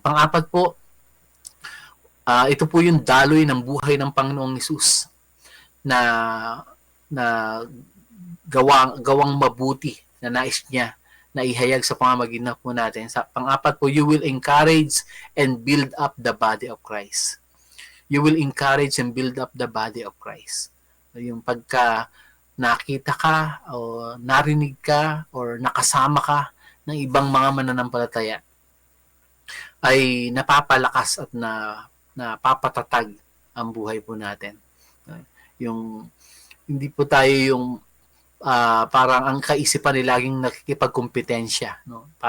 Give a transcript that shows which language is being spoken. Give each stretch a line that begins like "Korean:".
Filipino: Pang-apat po, ito po yung daloy ng buhay ng Panginoong Hesus na gawang mabuti na nais niya na ihayag sa pamamagitan po natin. Sa pang-apat po,
English: you will encourage and build up the body of Christ. You will encourage and build up the body of Christ.
Filipino: Yung pagka nakita ka o narinig ka o nakasama ka ng ibang mga mananampalataya, ay napapalakas at napapatatag ang buhay po natin. Yung hindi po tayo yung parang ang kaisipan ay laging nakikipagkompetensya, no?